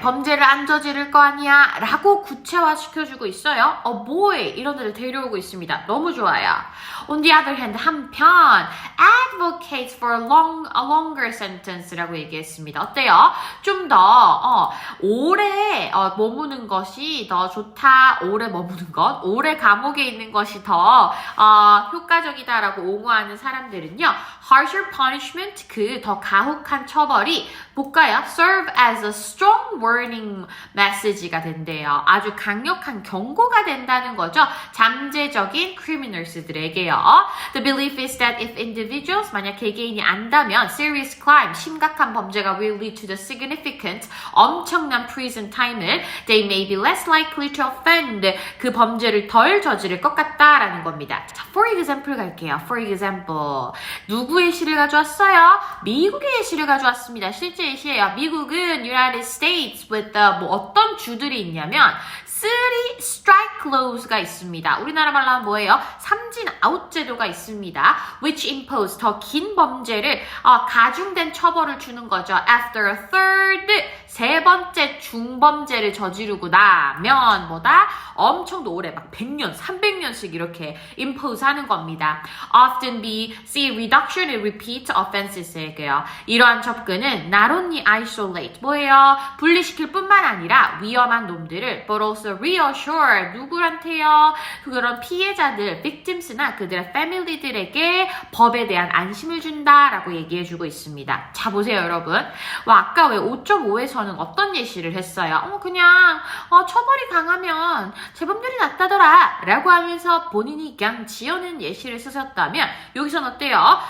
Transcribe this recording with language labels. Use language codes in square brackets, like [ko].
[ko] 범죄를 안 저지를 거 아니야? 라고 구체화시켜주고 있어요. boy 이런 데를 데려오고 있습니다. 너무 좋아요. [en] On the other hand, [ko] 한편 [en] advocates for a longer sentence [ko] 라고 얘기했습니다. 어때요? 좀 더 오래 머무는 것이 더 좋다. 오래 머무는 것, 오래 감옥에 있는 것이 더 효과적이다라고 옹호하는 사람들은요. [en] harsher punishment, [ko] 그 더 가혹한 처벌이 볼까요? [en] serve as a strong warning message [ko] 가 된대요. 아주 강력한 경고가 된다는 거죠. 잠재적인 criminals들에게요. [en] The belief is that if individuals, [ko] 만약 개개인이 안다면 [en] serious crime, [ko] 심각한 범죄가 [en] will lead to the significant, [ko] 엄청난 [en] prison time을 they may be less likely to offend, [ko] 그 범죄를 덜 저지를 것 같다라는 겁니다. 자, [en] for example [ko] 갈게요. For example, 누구의 예시를 가져왔어요? 미국의 예시를 가져왔습니다. 실제 예시예요. 미국은 United States with 어떤 주들이 있냐면 3 strike laws가 있습니다. 우리나라 말로 하면 뭐예요? 삼진 아웃 제도가 있습니다. [en] Which impose, [ko] 더 긴 범죄를 가중된 처벌을 주는 거죠. After a third, 세 번째 중범죄를 저지르고 나면 엄청 오래 100년, 300년씩 이렇게 impose 하는 겁니다. [en] Often see reduction in repeat offenses에게요. [ko] 이러한 접근은 [en] not only isolate, [ko] 뭐예요? 분리시킬 뿐만 아니라 위험한 놈들을 [en] but also reassure [ko] 누구한테요? 그런 피해자들, victims나 그들의 family들에게 법에 대한 안심을 준다라고 얘기해주고 있습니다. 자 보세요 여러분. 아까 왜 5.5에서는 어떤 예시를 했어요? 그냥 처벌이 강하면 재범률이 낮다더라 라고 하면서 본인이 그냥 지어낸 예시를 쓰셨다면 여기선 어때요?